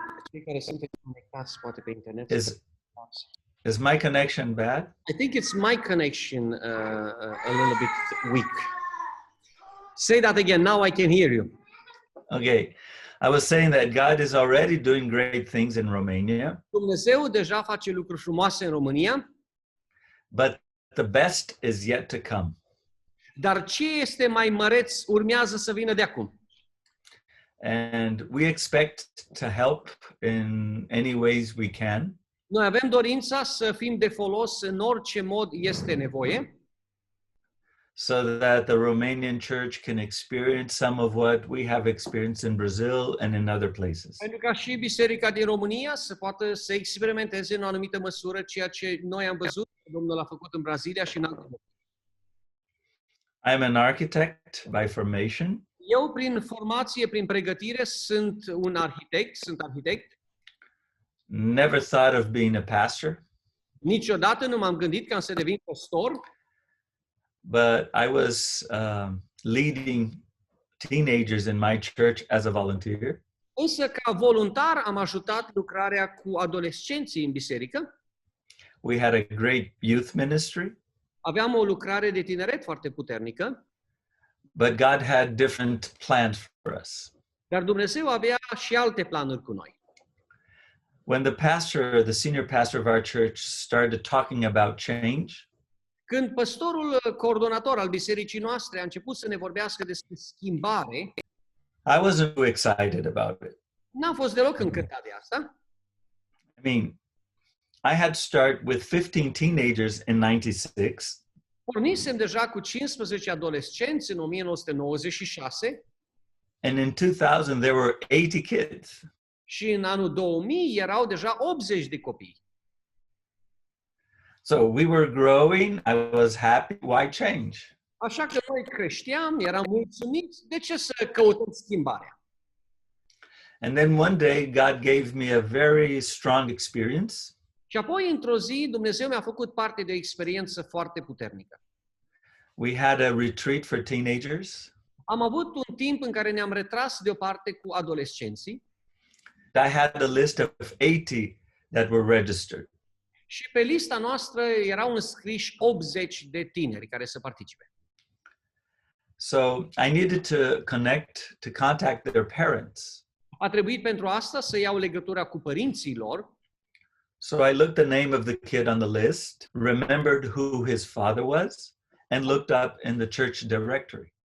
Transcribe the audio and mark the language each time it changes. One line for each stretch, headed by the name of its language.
Romanian: Cei care sunt conectați poate pe internet.
English: Is my connection bad? I think it's my connection a little bit weak. Say that again. Now I can hear you. Okay. I was saying that God is already doing great things in Romania.
Romanian: Dumnezeu deja face lucruri frumoase în România.
English: But the best is yet to come.
Romanian: Dar ce este mai măreț urmează să vină de acum.
English: And we expect to help in any ways we can.
Romanian: Noi avem dorința să fim de folos în orice mod este nevoie.
English: So that the Romanian church can experience some of what we have experienced in Brazil and in other places.
Romanian: Pentru ca și biserica din România să poată să experimenteze în o anumită măsură ceea ce noi am văzut că Domnul a făcut în Brazilia și în alte locuri.
English: I'm an architect by formation.
Romanian: Eu, prin formație, prin pregătire, sunt arhitect.
English: Never thought of being a pastor.
Romanian: Niciodată nu m-am gândit că am să devin pastor.
English: But I was leading teenagers in my church as a volunteer.
Romanian: Însă, ca voluntar, am ajutat lucrarea cu adolescenții în biserică.
English: We had a great youth ministry.
Romanian: Aveam o lucrare de tineret foarte puternică.
English: But God had different plans for us.
Romanian: Dar Dumnezeu avea și alte planuri cu noi.
English: When the senior pastor of our church started talking about change,
Romanian: când pastorul coordonator al bisericii noastre a început să ne vorbească despre schimbare,
English: I wasn't too excited about it.
Romanian: N-am fost deloc încântat de asta.
English: I mean, I had started with 15 teenagers in 96.
Romanian: Pornisem deja cu 15 adolescenți în 1996.
English: And in 2000 there were 80 kids.
Romanian: Și în anul 2000 erau deja 80 de copii.
English: So we were growing, I was happy, why change?
Romanian: Așa că noi creșteam, eram mulțumiți, de ce să căutăm schimbarea?
English: And then one day God gave me a very strong experience.
Romanian: Și apoi, într-o zi, Dumnezeu mi-a făcut parte de o experiență foarte puternică.
English: We had a retreat for teenagers.
Romanian: Am avut un timp în care ne-am retras deoparte cu adolescenții
English: I had a list of 80 that were registered.
Romanian: și pe lista noastră erau înscriși 80 de tineri care să participe.
English: So I needed to contact their parents.
Romanian: A trebuit pentru asta să iau legătura cu părinții lor.
English: So I looked the name of the kid on the list, remembered who his father was, and looked up in the church directory.